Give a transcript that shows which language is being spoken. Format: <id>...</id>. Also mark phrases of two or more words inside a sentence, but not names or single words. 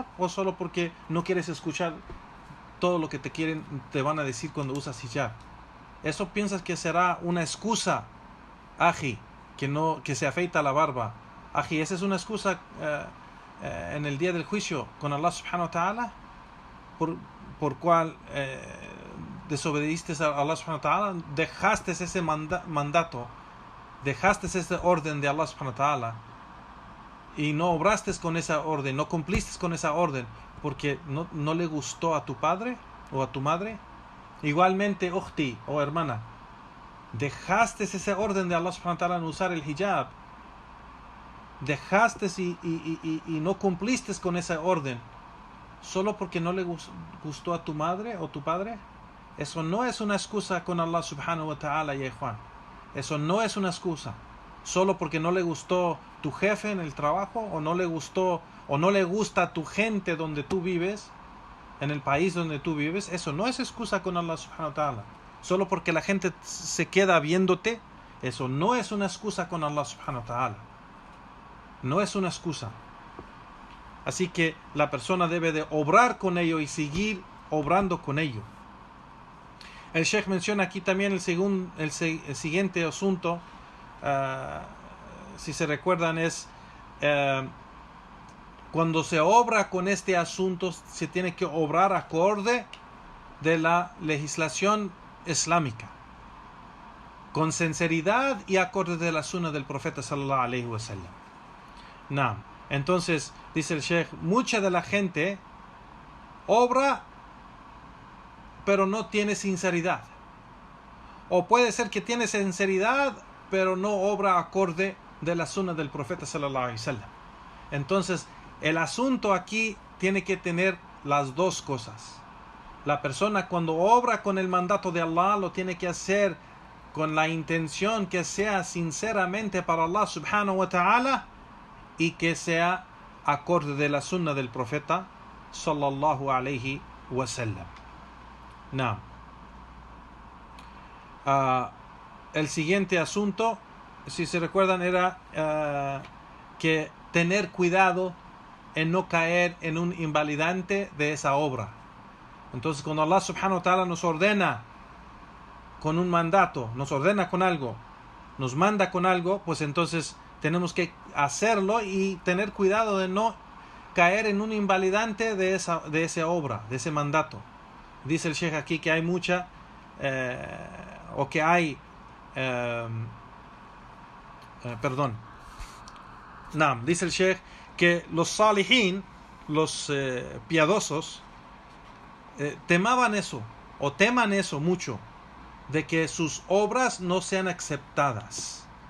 <es>¿O solo porque no quieres escuchar todo lo que te van a decir cuando usas hijab? ¿Eso piensas que será una excusa, aji, que se afeita la barba? Aji, ¿esa es una excusa en el día del juicio con Allah</es> <ar>سبحانه وتعالى?</ar> <es>Por cual desobedeciste a Allah</es> <ar>سبحانه وتعالى,</ar> <es>dejaste ese mandato, dejaste ese orden de Allah</es> <ar>سبحانه وتعالى</ar> <es>y no obraste con esa orden, no cumpliste con esa orden porque no le gustó a tu padre o a tu madre. Igualmente, ukhti o hermana, dejaste ese orden de Allah</es> <ar>سبحانه وتعالى</ar> <es>en usar el hijab, dejaste y no cumpliste con esa orden solo porque no le gustó a tu madre o tu padre. Eso no es una excusa con Allah</es> <ar>سبحانه وتعالى,</ar> <es>Juan. Eso no es una excusa. Solo porque no le gustó tu jefe en el trabajo, o no le gustó, o no le gusta a tu gente donde tú vives, en el país donde tú vives, eso no es excusa con Allah</es> <ar>سبحانه وتعالى.</ar> <es>Solo porque la gente se queda viéndote Eso no es una excusa con Allah</es> <ar>سبحانه وتعالى.</ar> <es>No es una excusa. Así que la persona debe de obrar con ello y seguir obrando con ello. El Sheikh menciona aquí también el siguiente asunto, si se recuerdan, es cuando se obra con este asunto, se tiene que obrar acorde de la legislación islámica, con sinceridad y acorde de la sunna del profeta</es> <ar>صلى الله عليه وسلم.</ar> <es>Entonces, dice el Sheikh, mucha de la gente obra pero no tiene sinceridad. O puede ser que tiene sinceridad pero no obra acorde de la sunna del profeta</es> <ar>صلى الله عليه وسلم.</ar> <es>Entonces, el asunto aquí tiene que tener las dos cosas. La persona cuando obra con el mandato de Allah lo tiene que hacer con la intención que sea sinceramente para Allah</es> <ar>سبحانه وتعالى</ar> <es>y que sea acorde de la sunna del profeta</es> <ar>صلى الله عليه وسلم.</ar> <es>El siguiente asunto, si se recuerdan, era que tener cuidado en no caer en un invalidante de esa obra. Entonces, cuando Allah</es> <ar>سبحانه وتعالى</ar> <es>nos ordena con un mandato, nos ordena con algo, nos manda con algo, pues entonces tenemos que hacerlo y tener cuidado de no caer en un invalidante de esa obra, de ese mandato. Dice el Sheikh aquí que hay mucha, dice el Sheikh que los salihin, los piadosos, teman eso mucho, de que sus obras no sean aceptadas,</es>